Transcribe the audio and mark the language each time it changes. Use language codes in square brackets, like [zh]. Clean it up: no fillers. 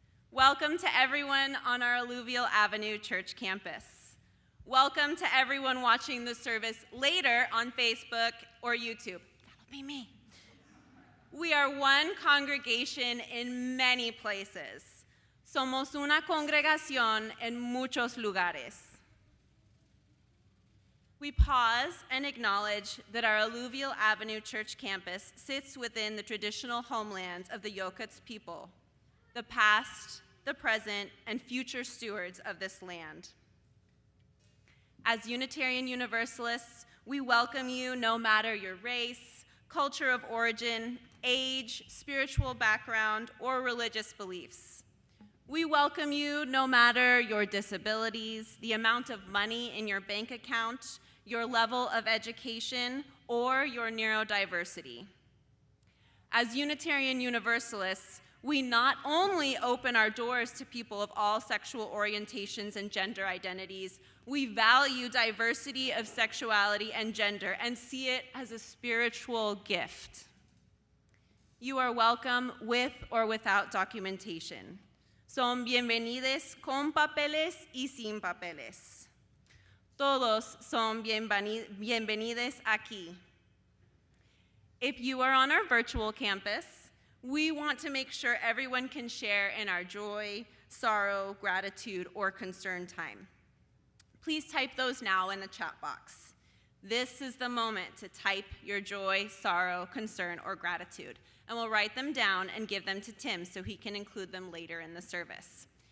[en] Welcome to everyone on our Alluvial Avenue church campus. Welcome to everyone watching the service later on Facebook or YouTube. That'll be me. We are one congregation in many places. [es] Somos una congregación en muchos lugares. [en] We pause and acknowledge that our Alluvial Avenue church campus sits within the traditional homelands of the Yokuts people, the past, the present, and future stewards of this land. As Unitarian Universalists, we welcome you no matter your race, culture of origin, age, spiritual background, or religious beliefs. We welcome you no matter your disabilities, the amount of money in your bank account, your level of education, or your neurodiversity. As Unitarian Universalists, we not only open our doors to people of all sexual orientations and gender identities, we value diversity of sexuality and gender and see it as a spiritual gift. You are welcome with or without documentation. [es] Son bienvenidos con papeles y sin papeles. Todos son bienvenidos aquí. [en] If you are on our virtual campus, we want to make sure everyone can share in our joy, sorrow, gratitude, or concern time. Please type those now in the chat box. This is the moment to type your joy, sorrow, concern, or gratitude, and we'll write them down and give them to Tim so he can include them later in the service.